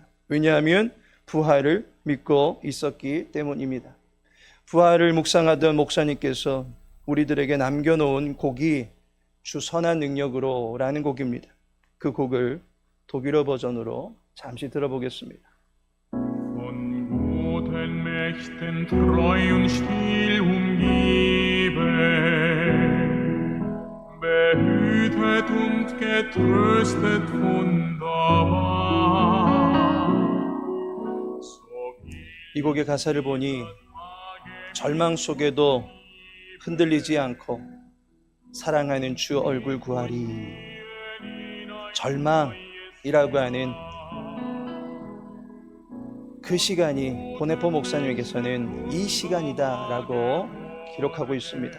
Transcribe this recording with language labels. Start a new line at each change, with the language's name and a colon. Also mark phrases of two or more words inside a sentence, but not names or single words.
Korean: 왜냐하면 부활을 믿고 있었기 때문입니다. 부활을 묵상하던 목사님께서 우리들에게 남겨놓은 곡이 주 선한 능력으로 라는 곡입니다. 그 곡을 독일어 버전으로 잠시 들어보겠습니다.
German: Von guten Mächten treu und still umgeben, behütet und getröstet wunderbar.
Korean: 이 곡의 가사를 보니 절망 속에도 흔들리지 않고 사랑하는 주 얼굴 구하리. 절망이라고 하는 그 시간이 본헤퍼 목사님에게서는 이 시간이다라고 기록하고 있습니다.